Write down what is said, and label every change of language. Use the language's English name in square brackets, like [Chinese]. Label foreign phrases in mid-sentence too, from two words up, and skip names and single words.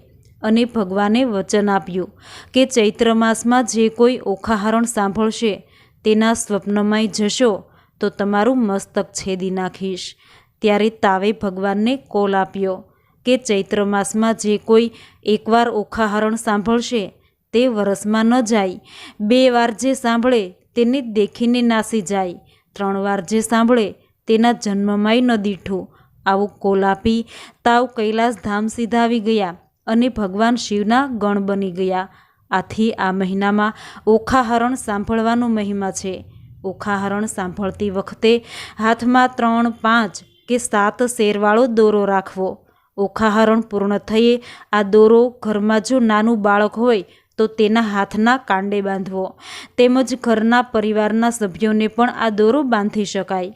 [Gujarati] અને ભગવાને વચન આપ્યું કે ચૈત્ર માસમાં જે કોઈ ઓખા હરણ સાંભળશે તેના સ્વપ્નમાય જશો તો તમારું મસ્તક છેદી નાખીશ। ત્યારે તાવે ભગવાનને કોલ આપ્યો કે ચૈત્ર માસમાં જે કોઈ એકવાર ઓખા હરણ સાંભળશે તે વરસમાં ન જાય, 2 વાર જે સાંભળે તેને દેખીને નાસી જાય, 3 વાર જે સાંભળે તેના જન્મમાય ન દીઠું। આવો કોલ આપી તાવ કૈલાસ ધામ સીધાવી ગયા અને ભગવાન શિવના ગણ બની ગયા। આથી આ મહીનામાં ઓખા હરણ સાંભળવાનો મહિમા છે। ઓખા હરણ સાંભળતી વખતે હાથમાં 3, 5 કે 7 શેરવાળો દોરો રાખવો। ઓખા હરણ પૂર્ણ થયે આ દોરો ઘરમાં જો નાનું બાળક હોય તો તેના હાથના કાંડે બાંધવો, તેમજ ઘરના પરિવારના સભ્યોને પણ આ દોરો બાંધી શકાય।